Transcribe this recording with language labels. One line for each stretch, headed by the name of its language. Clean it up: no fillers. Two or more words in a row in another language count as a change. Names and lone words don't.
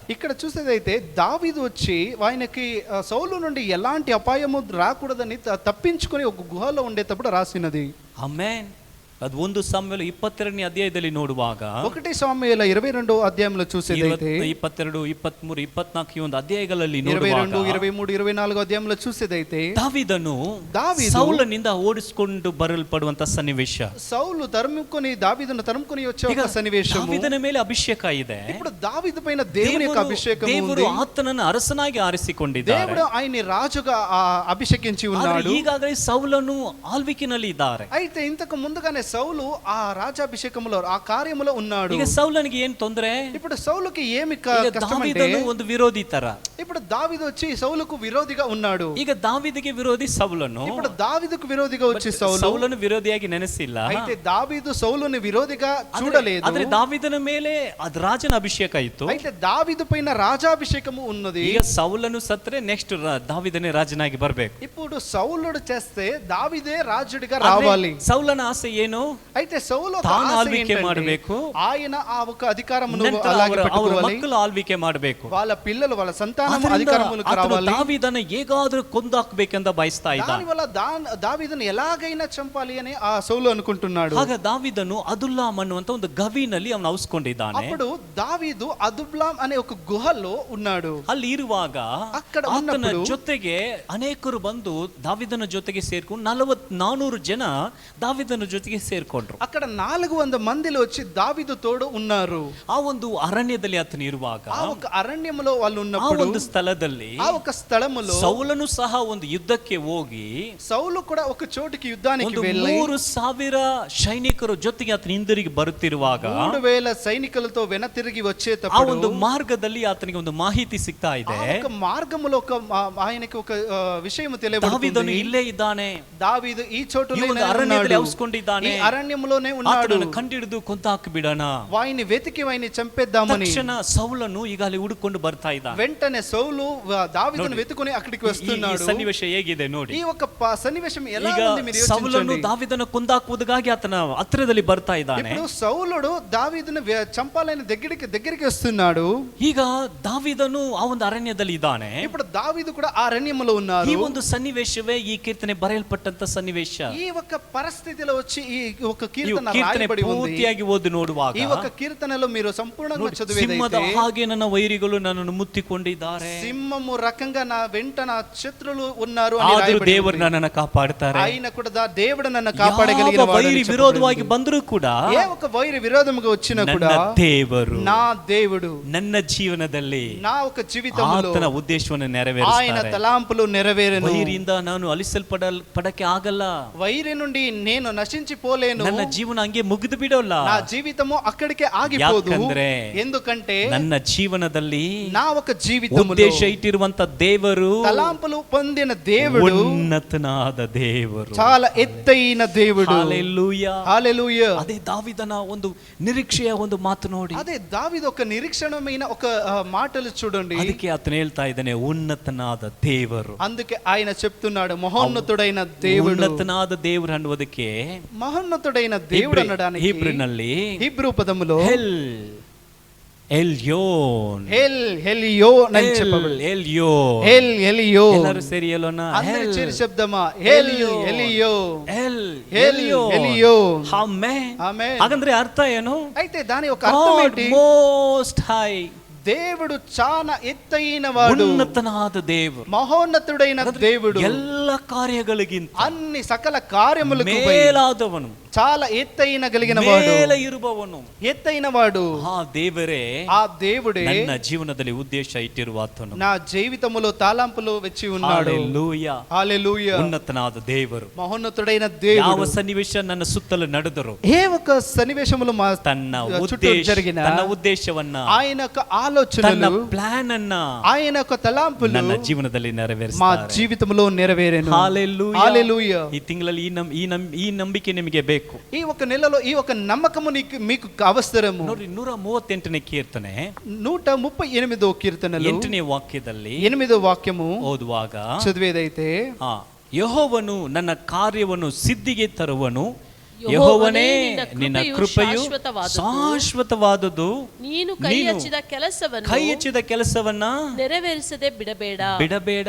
Telugu: ఇక్కడ చూసేదైతే దావీదు వచ్చి ఆయనకి సౌలు నుండి ఎలాంటి అపాయము రాకూడదని తప్పించుకొని ఒక గుహలో ఉండేటప్పుడు రాసినది.
Kannada: ಆಮೆನ್. ಅದು 1 ಸಾಮ್ಯುಯೇಲ 22ನೇ ಅಧ್ಯಾಯದಲ್ಲಿ ನೋಡುವಾಗ
Telugu: 1 సామ్యుయేల 22వ అధ్యాయంలో చూసేదైతే
Kannada: 22, 23, 24 ಈ ಒಂದು ಅಧ್ಯಾಯಗಳಲ್ಲಿ
Telugu: 22, 23, 24 అధ్యాయంలో చూసేదైతే దావీదను దావీదు
Kannada: సౌలನಿಂದ ಓಡಿಸಿಕೊಂಡು ಬರಲ್ಪಡುವಂತ ಸನ್ನಿವೇಶ.
Telugu: సౌలు దావీదును తరుముకొని వచ్చే ఒక సన్నివేశము.
Kannada: దావీదನ ಮೇಲೆ ಅಭಿಷೇಕ ಇದೆ.
Telugu: ఇప్పుడు దావీదు పైన దేవుని యొక్క అభిషేకం
Kannada: ದೇವರು
Telugu: ఉంది.
Kannada: ಆತನನ್ನು ಅರಸನಾಗಿ ಆರಿಸಿಕೊಂಡಿದ್ದಾರೆ.
Telugu: దేవుడు ఆయన్ని రాజుగా అభిషేకించి ఉన్నాడు.
Kannada: ಈಗಾಗಲೇ ಸೌಲನು ಆಳ್ವಿಕೆಯಲ್ಲಿ ಇದ್ದಾರೆ.
Telugu: అయితే ఇంతకు ముందుగానే సౌలు ఆ రాజాభిషేకములో ఆ కార్యములో ఉన్నాడు.
Kannada: ಈಗ ಸೌಲನಿಗೆ ಏನು ತೊಂದರೆ?
Telugu: ఇప్పుడు సౌలుకి ఏమి కష్టం అంటే
Kannada: దావీదను ಒಂದು ವಿರೋಧಿ ತರ.
Telugu: ఇప్పుడు దావీదు వచ్చి సౌలుకు విరోధిగా ఉన్నాడు.
Kannada: ಈಗ దావీదిಗೆ ವಿರೋಧಿ ಸೌಲನು.
Telugu: ఇప్పుడు దావీదుకు విరోధిగా వచ్చి
Kannada: ಸೌಲನು ವಿರೋಧಿಯಾಗಿ ನೆನೆಸಿಲ್ಲ.
Telugu: అయితే దావీదు సౌలుని విరోధిగా చూడలేదు.
Kannada: ಆದ್ರೆ దావీದನ ಮೇಲೆ ಅದು ರಾಜನ ಅಭಿಷೇಕ ಇತ್ತು.
Telugu: అయితే దావీదు పైన రాజాభిషేకము ఉన్నది.
Kannada: ಈಗ ಸೌಲನು ಸತ್ರೆ ನೆಕ್ಸ್ಟ್ దావీదನೇ ರಾಜನಾಗಿ ಬರಬೇಕು.
Telugu: ఇప్పుడు సౌలుడు చేస్తే దావీదే రాజుడిగా రావాలి.
Kannada: ಸೌಲನ ಆಸೆ ಏನು?
Telugu: అయితే సౌలు
Kannada: ತಾನು ಆಳ್ವಿಕೆ ಮಾಡಬೇಕು,
Telugu: ఆయన ఆ ఒక అధికారమును
Kannada: ನಂತರ
Telugu: అలాగే
Kannada: ಅವರ
Telugu: పెట్టుకోవాలి.
Kannada: ಮಕ್ಕಳು ಆಳ್ವಿಕೆ ಮಾಡಬೇಕು.
Telugu: వాళ్ళ పిల్లలు వాళ్ళ సంతానం అధికారములకు రావాలి.
Kannada: దావీదను ಹೇಗಾದರೂ ಕೊಂದಾಕಬೇಕೆಂದು ಬಯಸ್ತಾ ಇದ್ದ.
Telugu: దానివల్ల దావీదును ఎలాగైనా చంపాలి అని ఆ సౌలు అనుకుంటున్నాడు.
Kannada: ಆಗ దావీదను ಅದುಲ್ಲಾಮ್ ಅನ್ನುವಂತ ಒಂದು ಗವಿನಲ್ಲಿ ಅವನು ಔಸ್ಕೊಂಡಿದ್ದಾನೆ.
Telugu: అప్పుడు దావీదు అదుబ్లాం అనే ఒక గుహలో ఉన్నాడు.
Kannada: ಅಲ್ಲಿ ಇರುವಾಗ
Telugu: అక్కడ
Kannada: ಆತನ
Telugu: ఉన్నప్పుడు
Kannada: ಜೊತೆಗೆ ಅನೇಕರು ಬಂದು దావీದನ ಜೊತೆಗೆ ಸೇರ್ಕೊಂಡು 400 ಜನ దావీದನ ಜೊತೆಗೆ ಸೇರ್ಕೊಂಡ್ರು.
Telugu: అక్కడ 400 మందిలో వచ్చి దావీదు తోడు ఉన్నారు.
Kannada: ಆ ಒಂದು ಅರಣ್ಯದಲ್ಲಿ ಆತನು ಇರುವಾಗ
Telugu: ఆ ఒక అరణ్యములో వాళ్ళు
Kannada: ಆ
Telugu: ఉన్నప్పుడు
Kannada: ಒಂದು ಸ್ಥಳದಲ್ಲಿ
Telugu: ఆ ఒక స్థలములో
Kannada: ಸೌಲನು ಸಹ ಒಂದು ಯುದ್ಧಕ್ಕೆ ಹೋಗಿ
Telugu: సౌలు కూడా ఒక చోటికి యుద్ధానికి
Kannada: ಒಂದು
Telugu: వెళ్ళి
Kannada: 3000 ಸೈನಿಕರ ಜೊತೆಗೆ ಆತನ ಹಿಂದಿರುಗಿ ಬರುತ್ತಿರುವಾಗ
Telugu: 3000 సైనికులతో వెనతిరిగి
Kannada: ಆ
Telugu: వచ్చేటప్పుడు
Kannada: ಒಂದು ಮಾರ್ಗದಲ್ಲಿ ಆತನಿಗೆ ಒಂದು ಮಾಹಿತಿ ಸಿಗ್ತಾ ಇದೆ.
Telugu: ఆ ఒక మార్గములో ఒక ఆయనకి ఒక విషయం దావీదను తెలియబడుతుంది.
Kannada: ಇಲ್ಲೇ ಇದ್ದಾನೆ,
Telugu: దావీదు ఈ చోటులో
Kannada: ಈ ಒಂದು ಅರಣ್ಯದಲ್ಲಿ ಔಸ್ಕೊಂಡಿದ್ದಾನೆ,
Telugu: ఈ అరణ్యములోనే ఉన్నాడు.
Kannada: ಆತನನ್ನು ಕಂಡಿಡಿದು ಕೊಂತಾಕಿ ಬಿಡೋಣ.
Telugu: వాయిని వెతికి వాయిని చంపేద్దామని
Kannada: ತಕ್ಷಣ ಸೌಲನು ಈಗ ಅಲ್ಲಿ ಹುಡುಕೊಂಡು ಬರ್ತಾ ಇದ್ದಾನೆ.
Telugu: వెంటనే సౌలు దావీదును వెతుకుని అక్కడికి
Kannada: ಈ
Telugu: వస్తున్నాడు.
Kannada: ಸನ್ನಿವೇಶ ಹೇಗಿದೆ ನೋಡಿ.
Telugu: ఈ ఒక సన్నివేశం ఎలా
Kannada: ಈಗ
Telugu: ఉంది మీరు
Kannada: ಸೌಲನು
Telugu: యోచించండి.
Kannada: దావీದನ ಕೊಂದಾಕುವುದಕ್ಕಾಗಿ ಆತನ ಹತ್ತಿರದಲ್ಲಿ ಬರ್ತಾ ಇದ್ದಾನೆ.
Telugu: ఇప్పుడు సౌలుడు దావీదును చంపాలని దగ్గరికి వస్తున్నాడు.
Kannada: ಈಗ దావీదను ಆ ಒಂದು ಅರಣ್ಯದಲ್ಲಿ ಇದ್ದಾನೆ.
Telugu: ఇప్పుడు దావీదు కూడా ఆ అరణ్యములో ఉన్నారు.
Kannada: ಈ ಒಂದು ಸನ್ನಿವೇಶವೇ ಈ ಕೀರ್ತನೆ ಬರೆಯಲ್ಪಟ್ಟಂತ ಸನ್ನಿವೇಶ.
Telugu: ఈ ఒక పరిస్థితిలో వచ్చి ఈ ఒక
Kannada: ಈ
Telugu: కీర్తన
Kannada: ಕೀರ್ತನೆ
Telugu: రాయబడి ఉంది.
Kannada: ಪೂರ್ತಿಯಾಗಿ ಓದಿ ನೋಡುವಾಗ
Telugu: ఈ ఒక కీర్తనలో మీరు సంపూర్ణంగా
Kannada: ಸಿಂಹದ
Telugu: చదివేదైతే
Kannada: ಹಾಗೆ ನನ್ನ ವೈರಿಗಳು ನನ್ನನ್ನು ಮುತ್ತಿಕೊಂಡಿದ್ದಾರೆ,
Telugu: సింహము రకంగా నా వెంట నా శత్రులు ఉన్నారు అని
Kannada: ಆದರೂ
Telugu: రాయబడి
Kannada: ದೇವರು
Telugu: ఉంది.
Kannada: ನನ್ನನ್ನು ಕಾಪಾಡುತ್ತಾರೆ.
Telugu: ఆయన కూడా దేవుడు నన్ను కాపాడగలిగిన
Kannada: ಯಾವ ವೈರಿ ವಿರೋಧವಾಗಿ ಬಂದರೂ ಕೂಡ
Telugu: ఏ ఒక వైరి విరోధముగా వచ్చినా
Kannada: ನನ್ನ
Telugu: కూడా
Kannada: ದೇವರು
Telugu: నా దేవుడు
Kannada: ನನ್ನ ಜೀವನದಲ್ಲಿ
Telugu: నా ఒక జీవితంలో
Kannada: ಆತನ ಉದ್ದೇಶವನ್ನು
Telugu: ఆయన
Kannada: ನೆರವೇರಿಸ್ತಾರೆ.
Telugu: తలాంపులు నెరవేరెను.
Kannada: ವೈರಿಯಿಂದ ನಾನು ಅಲಿಸಲ್ಪಡಕ್ಕೆ ಆಗಲ್ಲ.
Telugu: వైరి నుండి నేను నశించిపోలేను.
Kannada: ನನ್ನ ಜೀವನ ಹಂಗೆ ಮುಗಿದು ಬಿಡೋಲ್ಲ.
Telugu: నా జీవితము అక్కడికే ఆగిపోదు.
Kannada: ಯಾಕಂದ್ರೆ
Telugu: ఎందుకంటే
Kannada: ನನ್ನ ಜೀವನದಲ್ಲಿ
Telugu: నా ఒక జీవితములో
Kannada: ಉದ್ದೇಶ ಇಟ್ಟಿರುವಂತ ದೇವರು
Telugu: తలాంపులు పొందిన దేవుడు
Kannada: ಉನ್ನತನಾದ ದೇವರು,
Telugu: చాలా ఎత్తైన దేవుడు.
Kannada: ಹಲ್ಲೆಲೂಯಾ.
Telugu: హల్లెలూయా.
Kannada: ಅದೇ దావీದನ ಒಂದು ನಿರೀಕ್ಷೆಯ ಒಂದು ಮಾತು ನೋಡಿ.
Telugu: అదే దావీదు ఒక నిరీక్షణమైన ఒక మాటలు చూడండి.
Kannada: ಅದಕ್ಕೆ ಆತನು ಹೇಳ್ತಾ ಇದ್ದಾನೆ ಉನ್ನತನಾದ ದೇವರು.
Telugu: అందుకే ఆయన చెప్తున్నాడు మహోన్నతుడైన దేవుడు.
Kannada: ಉನ್ನತನಾದ ದೇವರು ಅನ್ನುವುದಕ್ಕೆ
Telugu: మహోన్నతుడైన దేవుడు అనడానికి
Kannada: ಹೀಬ್ರಿನಲ್ಲಿ
Telugu: హీబ్రూ పదములో
Kannada: ಹೆಲ್ ఎల్యోన్.
Telugu: ఎల్ ఎలియోన్ అని చెప్పబడింది. ఎల్యోన్. ఎల్ ఎలియోన్.
Kannada: ಎಲ್ಲರೂ ಸೇರಿ ಹೇಳೋಣ.
Telugu: అందరూ చేరి శబ్దమా ఎల్ ఎలియోన్. ఎల్ ఎలియోన్. ఎలియోన్.
Kannada: ಆಮೆನ್.
Telugu: ఆమేన్.
Kannada: ಹಾಗಂದ್ರೆ ಅರ್ಥ ಏನು?
Telugu: అయితే దాని యొక్క అర్థం ఏంటి?
English: Most High,
Telugu: దేవుడు చాలా ఎత్తైన వాడు,
Kannada: ఉన్నతనాದ ದೇವರು,
Telugu: మహోన్నతుడైన దేవుడు,
Kannada: ಎಲ್ಲ ಕಾರ್ಯಗಳಿಗಿಂತ
Telugu: అన్ని సకల కార్యములకు
Kannada: ಮೇಲಾದವನು,
Telugu: చాలా ఎత్తైన కలిగిన వాడు,
Kannada: ಮೇಲೆ ಇರುವವನು,
Telugu: ఎత్తైన వాడు.
Kannada: ಆ ದೇವರೇ,
Telugu: ఆ దేవుడే
Kannada: ನನ್ನ ಜೀವನದಲ್ಲಿ ಉದ್ದೇಶ ಇಟ್ಟಿರುವ ಆತನು.
Telugu: నా జీవితములో తలంపులు వెచ్చి ఉన్నాడు.
Kannada: ಹಲ್ಲೆಲೂಯಾ.
Telugu: హల్లెలూయా.
Kannada: ఉన్నతನಾದ ದೇವರು,
Telugu: మహోన్నతుడైన
Kannada: ಯಾವ
Telugu: దేవుడు
Kannada: ಸನ್ನಿವೇಶ ನನ್ನ ಸುತ್ತಲೂ ನಡೆದರು,
Telugu: ఏ ఒక సన్నివేశములు మా
Kannada: ತನ್ನ
Telugu: చుట్టూ జరిగిన
Kannada: ತನ್ನ ಉದ್ದೇಶವನ್ನ,
Telugu: ఆయన యొక్క
Kannada: ತನ್ನ
Telugu: ఆలోచనలు,
Kannada: ಪ್ಲಾನ್ ಅನ್ನ
Telugu: ఆయన యొక్క తలంపులు
Kannada: ನನ್ನ ಜೀವನದಲ್ಲಿ
Telugu: మా
Kannada: ನೆರವೇರಿಸ್ತಾರೆ.
Telugu: జీవితంలో నెరవేరెను. హల్లెలూయా. హల్లెలూయా.
Kannada: ಈ ತಿಂಗಳಲ್ಲಿ ಈ ನಂಬಿಕೆ ನಿಮಗೆ ಬೇಕು.
Telugu: ఈ ఒక నెలలో ఈ ఒక నమ్మకము మీకు అవసరము.
Kannada: ನೋಡಿ 138ನೇ ಕೀರ್ತನೆ
Telugu: 138వ కీర్తనలో
Kannada: 8ನೇ ವಾಕ್ಯದಲ್ಲಿ
Telugu: 8వ వాక్యము
Kannada: ಓದುವಾಗ చదివేదైతే, ಯೆಹೋವನು ನನ್ನ ಕಾರ್ಯವನ್ನು ಸಿದ್ಧಿಗೆ ತರುವನು, ಯೆಹೋವನೇ ನಿನ್ನ ಕೃಪೆಯು ಶಾಶ್ವತವಾದುದು, ನೀನು ಕೈ ಹಚ್ಚಿದ ಕೆಲಸವನ್ನ ನೆರವೇರಿಸದೆ ಬಿಡಬೇಡ.